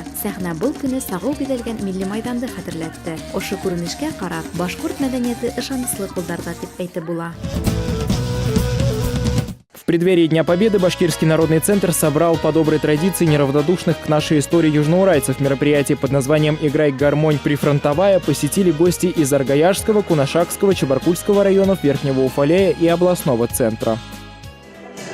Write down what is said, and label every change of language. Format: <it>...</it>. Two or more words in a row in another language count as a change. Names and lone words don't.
<ba>Сәхнә был көне сагыл бизәлгән милли майданды хәтерләтте. Ошо күренешкә карап, башкорт мәдәнияте ышанычлы кулларда дип әйтеп була.</ba> <ru>В преддверии Дня Победы Башкирский народный центр собрал по доброй традиции неравнодушных к нашей истории южноуральцев. Мероприятие под названием «Играй гармонь прифронтовая» посетили гости из Аргаяшского, Кунашакского, Чебаркульского районов, Верхнего Уфалея и областного центра.</ru>